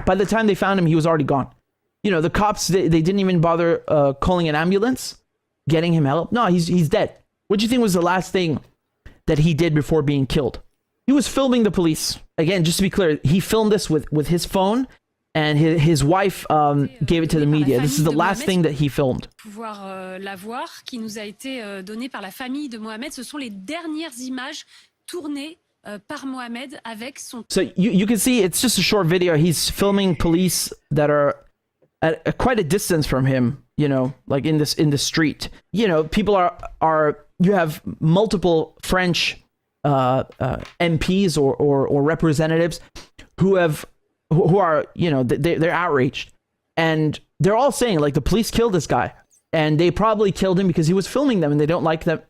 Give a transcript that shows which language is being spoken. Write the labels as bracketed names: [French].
[English] By the time they found him, he was already gone. The cops, they didn't even bother calling an ambulance, getting him help. No, he's dead. What do you think was the last thing that he did before being killed? He was filming the police. Again, just to be clear, he filmed this with his phone, and his wife gave it to the media. This is the last thing that he filmed. [French] Pouvoir la voir, qui nous a été donnée par la famille de Mohamed. Ce sont les dernières images tournées par Mohamed avec son. [English] So you can see it's just a short video. He's filming police that are at quite a distance from him. You know, like in the street. You know, people are. You have multiple French MPs or representatives who are, you know, they're outraged, and they're all saying like the police killed this guy, and they probably killed him because he was filming them, and they don't like them.